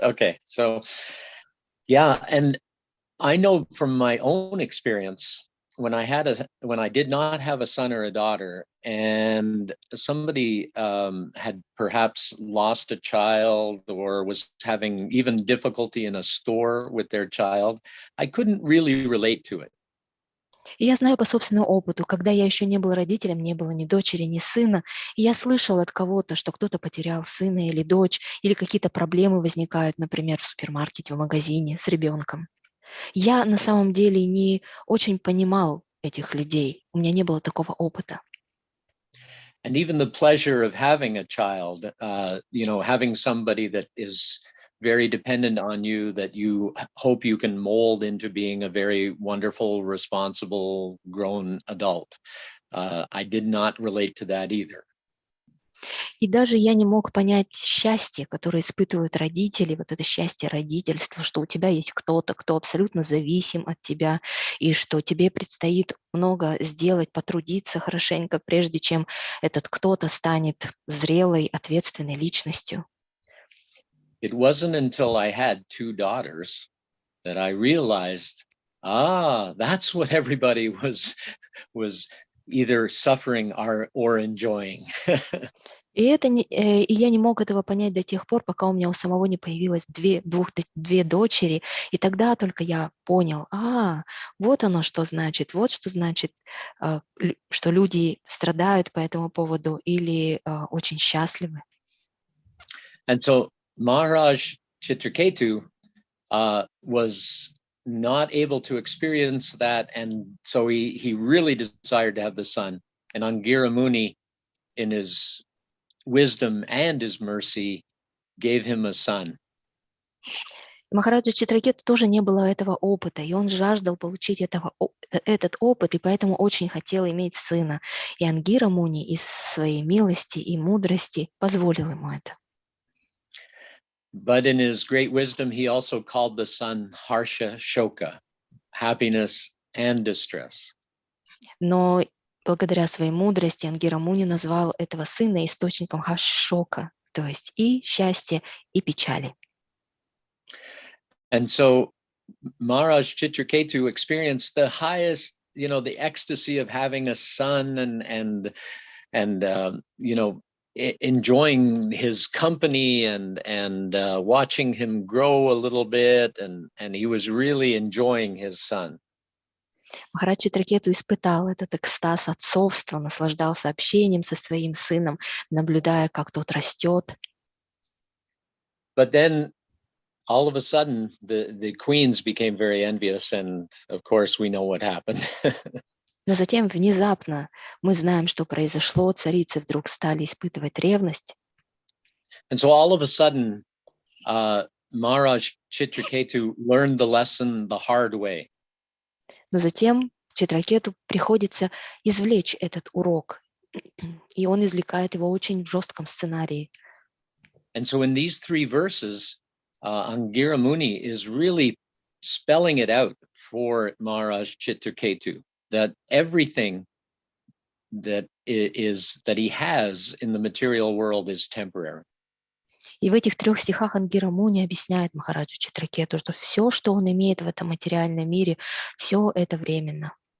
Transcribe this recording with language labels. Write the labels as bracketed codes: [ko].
[en] Okay, so yeah, and I know from my own experience when I did not have a son or a daughter, and somebody had perhaps lost a child or was having even difficulty in a store with their child, I couldn't really relate to it. [ru] И я знаю по собственному опыту, когда я еще не был родителем, не было ни дочери, ни сына, и я слышала от кого-то, что кто-то потерял сына или дочь, или какие-то проблемы возникают, например, в супермаркете, в магазине с ребенком. Я на самом деле не очень понимал этих людей, у меня не было такого опыта. [en] And even the pleasure of having a child, having somebody that is very dependent on you, that you hope you can mold into being a very wonderful, responsible, grown adult. I did not relate to that either. [ru] И даже я не мог понять счастье, которое испытывают родители, вот это счастье родительства, что у тебя есть кто-то, кто абсолютно зависим от тебя, и что тебе предстоит много сделать, потрудиться хорошенько, прежде чем этот кто-то станет зрелой, ответственной личностью. [en] It wasn't until I had 2 daughters that I realized, that's what everybody was either suffering or enjoying. [ru] И я не мог этого понять до тех пор, пока у меня у самого не появилось две дочери, и тогда только я понял, вот оно что значит, вот что значит, что люди страдают по этому поводу или очень счастливы. [en] And so Maharaj Chitraketu was not able to experience that, and so he really desired to have the son. And Angira Muni, in his wisdom and his mercy, gave him a son. [ru] Махараджа Читракету тоже не было этого опыта, и он жаждал получить этот опыт, и поэтому очень хотел иметь сына. И Ангира Муни из своей милости и мудрости позволил ему это. [en] But in his great wisdom, he also called the son Harsha Shoka, happiness and distress. [ru] Но благодаря своей мудрости Ангира Муни назвал этого сына источником Харшока, то есть и счастья, и печали. [en] And so Maharaj Chitraketu experienced the highest, the ecstasy of having a son and enjoying his company and watching him grow a little bit, and he was really enjoying his son. [ru] Махарадж Читракету испытал этот экстаз отцовства, наслаждался общением со своим сыном, наблюдая, как тот растет. [en] But then all of a sudden the queens became very envious, and of course we know what happened. [ru] Но затем внезапно мы знаем, что произошло. Царицы вдруг стали испытывать ревность. [en] And so all of a sudden Maharaj Chitraketu learned the lesson the hard way. [ru] Но затем Читракету приходится извлечь этот урок, и он извлекает его очень в жестком сценарии. [en] And so in these three verses, Angira Muni is really spelling it out for Maharaj Chitraketu, that everything that he has in the material world is temporary. [ru] И в этих 3 стихах Ангира Муни объясняет Махараджу Читракету, что все, что он имеет в этом материальном мире, все это временно,